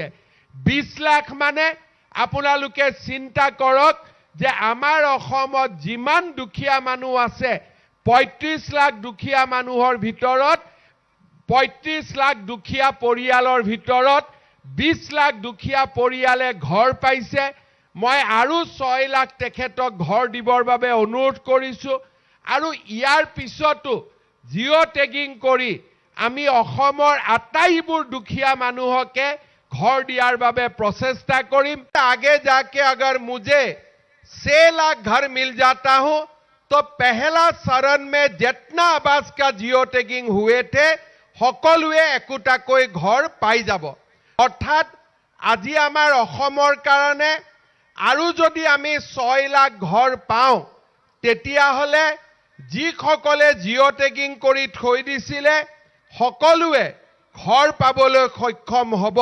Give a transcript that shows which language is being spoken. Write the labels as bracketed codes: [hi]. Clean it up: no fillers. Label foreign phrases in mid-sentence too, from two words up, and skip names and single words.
[as] 20 লাখ মানে আপোনালোকে চিন্তা কৰক যে আমাৰ অসমত যিমান দুখীয়া মানুহ আছে 35 লাখ দুখীয়া মানুহৰ ভিতৰত 35 লাখ দুখীয়া পৰিয়ালৰ ভিতৰত 20 লাখ দুখীয়া পৰিয়ালে ঘৰ পাইছে। মই আৰু 6 লাখ তেখেতক ঘৰ দিবৰ বাবে অনুৰোধ কৰিছো। আৰু ইয়াৰ পিছতো [en] geo tagging [as] কৰি আমি অসমৰ আটাইবোৰ দুখীয়া মানুহকে ঘৰ দিয়াৰ বাবে প্ৰচেষ্টা কৰিম। [hi] आगे जाके अगर मुझे 6 लाख घर मिल जाता हूं तो पहला चरण में जितना आवास का [en] geo tagging [hi] हुए थे [as] সকলোৱে একোটাকৈ ঘৰ পাই যাব। অৰ্থাৎ আজি আমাৰ অসমৰ কাৰণে আৰু যদি আমি 6 লাখ ঘৰ পাওঁ তেতিয়াহ'লে যিসকলে [en] geo tagging [as] কৰি থৈ দিছিলে সকলোৱে ঘৰ পাবলৈ সক্ষম হ'ব।